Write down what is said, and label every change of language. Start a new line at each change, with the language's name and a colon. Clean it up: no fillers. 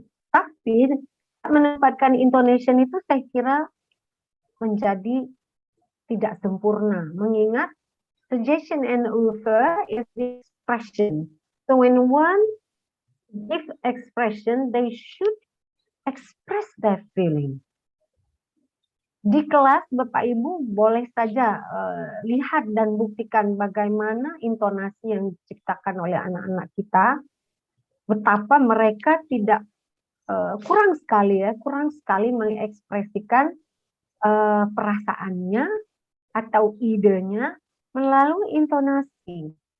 Indonesian: Tapi menempatkan intonation itu saya kira menjadi tidak sempurna. Mengingat
English: suggestion and offer is the expression. So when one gives expression, they should express their feeling.
Indonesian: Di kelas Bapak Ibu boleh saja lihat dan buktikan bagaimana intonasi yang diciptakan oleh anak-anak kita, betapa mereka tidak kurang sekali mengekspresikan perasaannya atau idenya melalui intonasi.